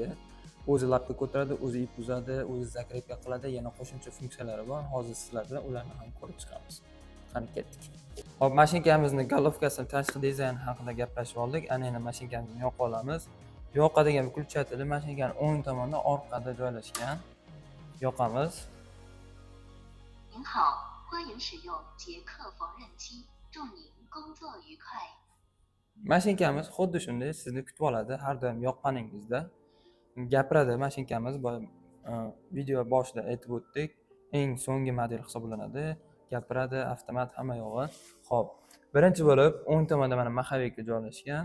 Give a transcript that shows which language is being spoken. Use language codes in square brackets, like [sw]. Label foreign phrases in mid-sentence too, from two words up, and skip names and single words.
[uz] O'zi lapka ko'taradi, o'zi ip uzadi, o'zi zakrepka qiladi, yana qo'shimcha funksiyalari bor. Hozir sizlar bilan ularni ham ko'rib chiqamiz. Qani, ketdik. Hop, mashinkamizning galovkasi tashqi dizayni haqida gaplashib oldik. Ana endi mashinkamizni yoqib olamiz. Yoqadigan включатель mashinkaning o'ng tomonida orqada joylashgan. Yoqamiz. [zh] 您好，欢迎使用捷克缝纫机，祝您工作愉快。 [uz] Mashinkamiz xuddi shunday sizni kutib oladi har doim yoqqaningizda. Gapiradi mashinkamiz, video boshida aytib o'tdik, eng so'nggi model hisoblanadi. Gapiradi, avtomat hamma yog'i. Xo'p, birinchi bo'lib o'ng tomonda mana maxavika joylashgan.